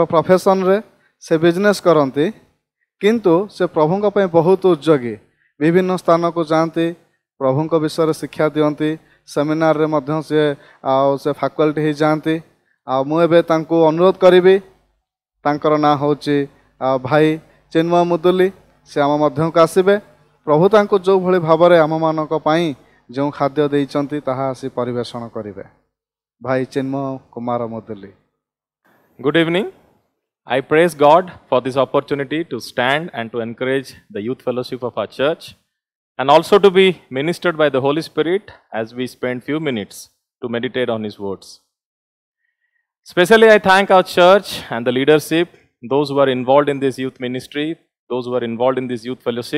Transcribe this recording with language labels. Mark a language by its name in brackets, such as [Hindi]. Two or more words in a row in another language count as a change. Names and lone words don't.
[Odia] ପ୍ରଫେସନରେ ସେ ବିଜନେସ୍ କରନ୍ତି କିନ୍ତୁ ସେ ପ୍ରଭୁଙ୍କ ପାଇଁ ବହୁତ ଉଦ୍ଯୋଗୀ ବିଭିନ୍ନ ସ୍ଥାନକୁ ଯାଆନ୍ତି ପ୍ରଭୁଙ୍କ ବିଷୟରେ ଶିକ୍ଷା ଦିଅନ୍ତି ସେମିନାରରେ ମଧ୍ୟ ସେ ଫାକଲ୍ଟି ହେଇଯାଆନ୍ତି ଆଉ ମୁଁ ଏବେ ତାଙ୍କୁ ଅନୁରୋଧ କରିବି ତାଙ୍କର ନାଁ ହେଉଛି ଭାଇ ଚିନ୍ମୟ ମୁଦୁଲି ସେ ଆମ ମଧ୍ୟକୁ ଆସିବେ ପ୍ରଭୁ ତାଙ୍କୁ ଯେଉଁଭଳି ଭାବରେ ଆମମାନଙ୍କ ପାଇଁ ଯେଉଁ ଖାଦ୍ୟ ଦେଇଛନ୍ତି ତାହା ଆସି ପରିବେଷଣ କରିବେ ଭାଇ ଚିନ୍ମୟ କୁମାର ମୁଦୁଲି [English] Good evening. I praise God for this opportunity to stand and to encourage the youth fellowship of our church and also to be ministered by the Holy Spirit as we spend few minutes to meditate on His words. Especially I thank our church and the leadership, those who are involved in this youth ministry, those who are involved in this youth fellowship.